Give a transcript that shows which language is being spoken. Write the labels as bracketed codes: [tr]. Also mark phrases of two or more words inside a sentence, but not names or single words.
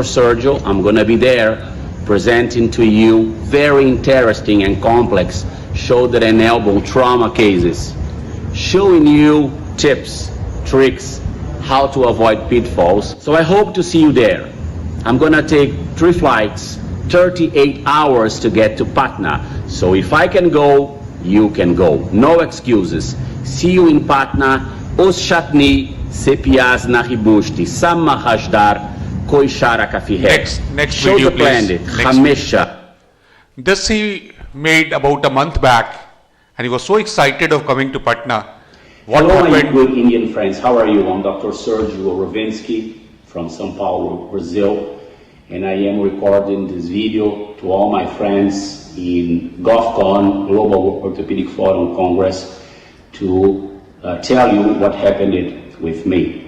[en] Sergio, I'm going to be there presenting to you very interesting and complex shoulder and elbow trauma cases, showing you tips, tricks, how to avoid pitfalls. So I hope to see you there. I'm going to take 3 flights, 38 hours to get to Patna. So if I can go, you can go. No excuses. See you in Patna. Oshchatni sepiazna hibushti. Samma hashdar koishara kafihet. Next Show video, the planet. please. Hamesha. This he made about a month back, and he was so excited of coming to Patna. What Hello, my happened? good Indian friends. How are you? I'm Dr. Sergio Ravinsky from São Paulo, Brazil, and I am recording this video to all my friends in Gofcon, Global Orthopedic Forum Congress, to tell you what happened with me.